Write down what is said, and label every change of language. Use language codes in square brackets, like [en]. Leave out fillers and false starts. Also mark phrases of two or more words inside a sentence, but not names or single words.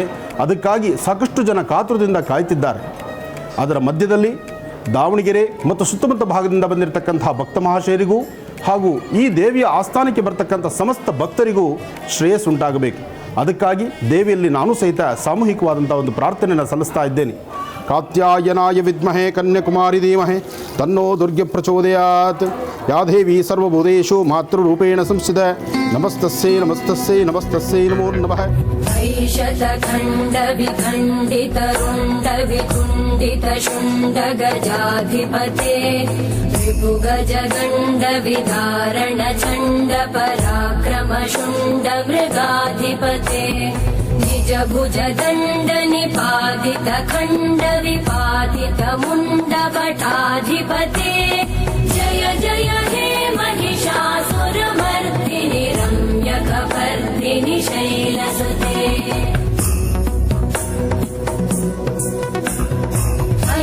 [kn] ಅದಕ್ಕಾಗಿ ಸಾಕಷ್ಟು ಜನ ಕಾತುರದಿಂದ ಕಾಯ್ತಿದ್ದಾರೆ. ಅದರ ಮಧ್ಯದಲ್ಲಿ ದಾವಣಗೆರೆ ಮತ್ತು ಸುತ್ತಮುತ್ತ ಭಾಗದಿಂದ ಬಂದಿರತಕ್ಕಂಥ ಭಕ್ತ ಮಹಾಶಯರಿಗೂ ಹಾಗೂ ಈ ದೇವಿಯ ಆಸ್ಥಾನಕ್ಕೆ ಬರ್ತಕ್ಕಂಥ ಸಮಸ್ತ ಭಕ್ತರಿಗೂ ಶ್ರೇಯಸ್ಸುಂಟಾಗಬೇಕು. ಅದಕ್ಕಾಗಿ ದೇವಿಯಲ್ಲಿ ನಾನು ಸಹಿತ ಸಾಮೂಹಿಕವಾದಂಥ ಒಂದು ಪ್ರಾರ್ಥನೆಯನ್ನು ಸಲ್ಲಿಸ್ತಾ ಇದ್ದೇನೆ. [sa] ಕಾತ್ಯಾಯನಾಯ ವಿದ್ಮಹೇ ಕನ್ಯಾಕುಮಾರಿ ಧೀಮಹಿ ತನ್ನೋ ದುರ್ಗೆ ಪ್ರಚೋದಯಾತ್. ಯಾ ದೇವಿ ಸರ್ವಭೂತೇಷು ಮಾತೃರೂಪೇಣ ಸಂಸ್ಥಿತ. ನಮಸ್ತಸ್ಯೈ ನಮಸ್ತಸ್ಯೈ ನಮಸ್ತಸ್ಯೈ ನಮೋ ನಮಃ. ऐशतखण्डविखण्डितरुण्डवितुण्डितशुण्डगजाधिपते त्रिभुगजगण्डविधारण चण्ड पराक्रमशुण्डमृगाधिपते निजभुजदण्ड निपातित खण्ड विपातित मुण्डभटाधिपते जय जय हे महिषासुरमर्दिनि रम्यकपर्दिनि शैलसुते